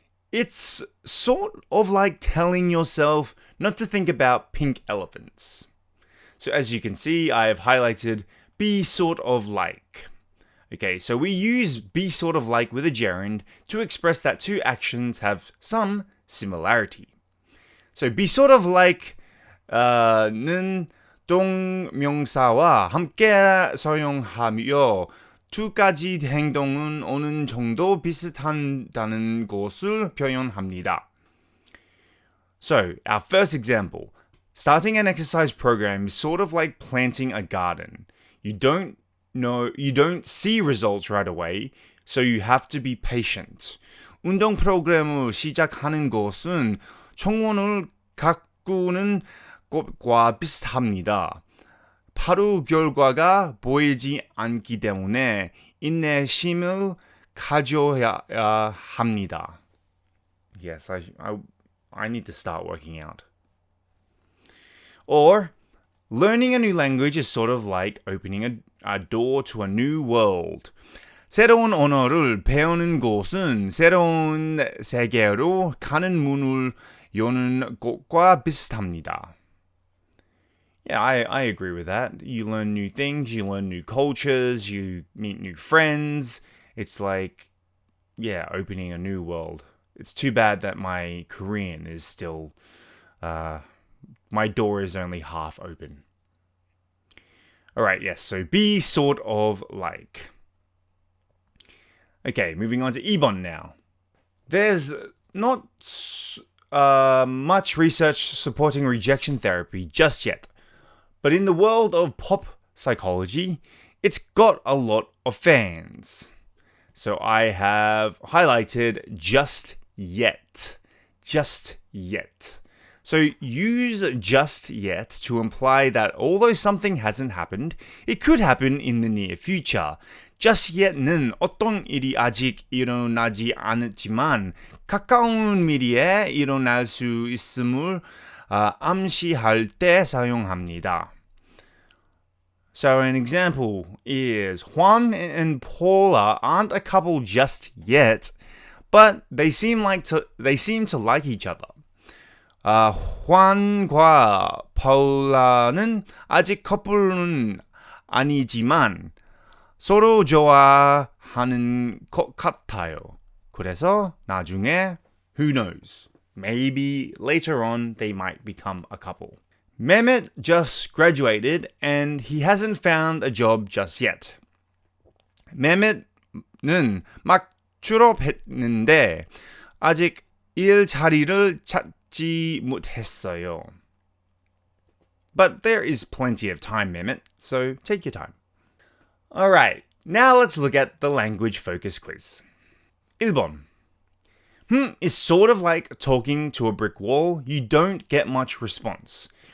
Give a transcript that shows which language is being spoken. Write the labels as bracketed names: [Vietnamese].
[English] It's sort of like telling yourself not to think about pink elephants. So as you can see, I have highlighted be sort of like. Okay, so we use be sort of like with a gerund to express that two actions have some similarity. So be sort of like [Korean] 는 동명사와 함께 사용하며 두 가지 행동은 어느 정도 비슷하다는 것을 표현합니다. [English] So, our first example. Starting an exercise program is sort of like planting a garden. You don't see results right away, so you have to be patient. [Korean] 운동 프로그램을 시작하는 것은 청원을 가꾸는 것과 비슷합니다. 바로 결과가 보이지 않기 때문에 인내심을 가져야 합니다. [English] Yes, I need to start working out. Or, learning a new language is sort of like opening a door to a new world. [Korean] 새로운 언어를 배우는 것은 새로운 세계로 가는 문을 여는 것과 비슷합니다. [English] Yeah, I agree with that. You learn new things, you learn new cultures, you meet new friends. It's like, opening a new world. It's too bad that my Korean is still, my door is only half open. Alright, yes, so be sort of like. Okay, moving on to [Korean] 2번 [English] now. There's not much research supporting rejection therapy just yet, but in the world of pop psychology, it's got a lot of fans. So I have highlighted just yet. Just yet. So use just yet to imply that although something hasn't happened, it could happen in the near future. [Korean] Just yet는 어떤 일이 아직 일어나지 않았지만 가까운 미래에 일어날 수 있음을 암시할 때 사용합니다. [English] So an example is Juan and Paula aren't a couple just yet, but they seem to like each other. [Korean] Juan과 Paula는 아직 커플은 아니지만 서로 좋아하는 것 같아요. 그래서 나중에 [English] who knows? Maybe later on they might become a couple. Mehmet just graduated and he hasn't found a job just yet. [Korean] Mehmet은 막 졸업했는데 아직 일자리를 찾지 못했어요. [English] But there is plenty of time, Mehmet, so take your time. Alright, now let's look at the language focus quiz. [Korean] 1번. [English] Is sort of like talking to a brick wall. You don't get much response.